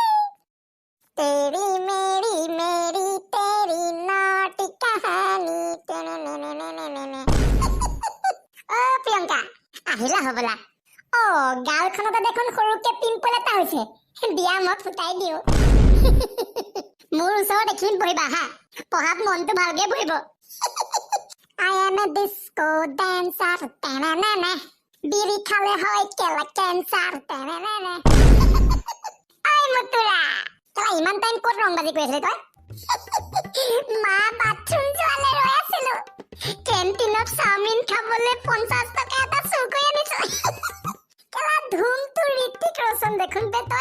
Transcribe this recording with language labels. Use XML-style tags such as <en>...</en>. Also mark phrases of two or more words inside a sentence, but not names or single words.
<hi>तेरी मेरी मेरी तेरी नॉटी कहानी।</hi> <as>অ প্ৰিয়ংকা, আহিলা হ'বলা। অ গালখনতে দেখোন সৰুকে পিম্পল এটা হৈছে। বিয়া মই ফুটাই দিওঁ। মোৰ ওচৰত দেখিম বহিবা হা, পঢ়াত মনটো ভালকে বহিব।</as> <en>I am a disco dancer, ta-na-na-na.</en> <as>বিড়ি খালে হয় কেলা কেঞ্চাৰ, ta-na-na-na. ঐ মুতুৰা, কেলা ইমান টাইম ক'ত ৰংবাজি কৰি আছিলি তই? মা বাথৰুম যোৱালে ৰৈ আছিলো। কেণ্টিনত চাওমিন খাবলৈ 50 টকা এটা চুৰ কৰি আনিছো। কেলা ধুমটো ঋতিক ৰোশন দেখোন বে তই।</as>